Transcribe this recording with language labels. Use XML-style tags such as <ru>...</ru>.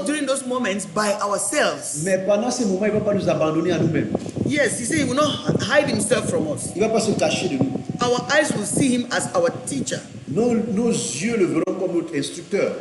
<en>us during those moments by ourselves.</en> <fr>Mais pendant ces moments, il ne va pas nous abandonner à nous-mêmes.</fr> <en>Yes, He said He will not hide Himself from us.</en> <fr>Il ne va pas se cacher de nous.</fr> <en>Our eyes will see Him as our teacher.</en> <fr>Nos yeux le verront comme notre instructeur.</fr>